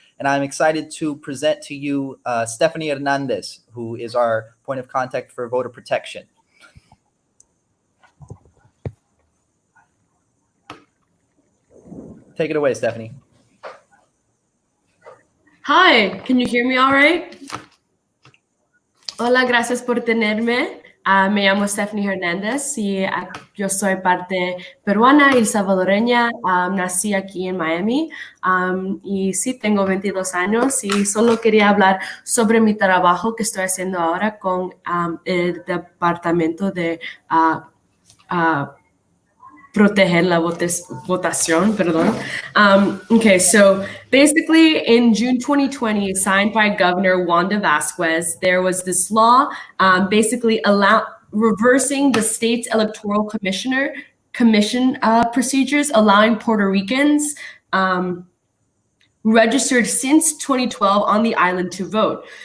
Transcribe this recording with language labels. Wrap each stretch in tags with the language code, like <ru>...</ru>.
<en>And I'm excited to present to you Stephanie Hernandez, who is our point of contact for voter protection. Take it away, Stephanie. Hi, can you hear me all right?</en> <es>Hola, gracias por tenerme. Me llamo Stephanie Hernández y yo soy parte peruana y salvadoreña. Nací aquí en Miami y sí, tengo 22 años y solo quería hablar sobre mi trabajo que estoy haciendo ahora con el departamento de proteger la votación, perdón.</es> <en>Okay, so basically in June 2020, signed by Governor Wanda Vasquez, there was this law basically reversing the state's electoral commission procedures, allowing Puerto Ricans registered since 2012 on the island to vote.</en>